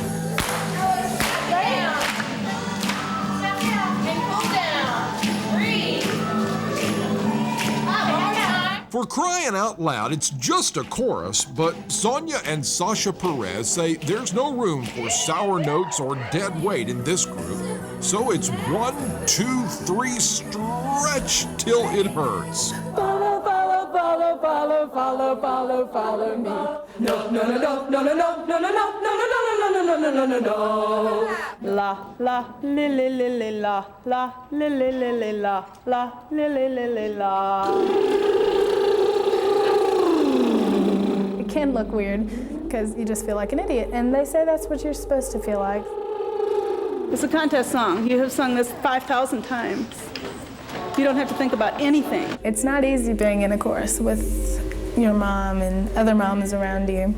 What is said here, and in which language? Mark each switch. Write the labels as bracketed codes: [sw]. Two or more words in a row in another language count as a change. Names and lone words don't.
[en] For crying out loud, it's just a chorus, but Sonya and Sasha Perez say there's no room for sour notes or dead weight in this group. So it's 1, 2, 3, stretch till it hurts. Follow, follow, follow, follow, follow, follow, follow me. No, no, no, no, no, no, no, no, no, no, no, no, no, no, no, no, no. La, la, li, li, li, li, la, la, li, li, li, li, la, la, li, li, li, li, la. can look weird because you just feel like an idiot. And they say that's what you're supposed to feel like. It's a contest song. You have sung this 5,000 times. You don't have to think about anything. It's not easy being in a chorus with your mom and other moms around you.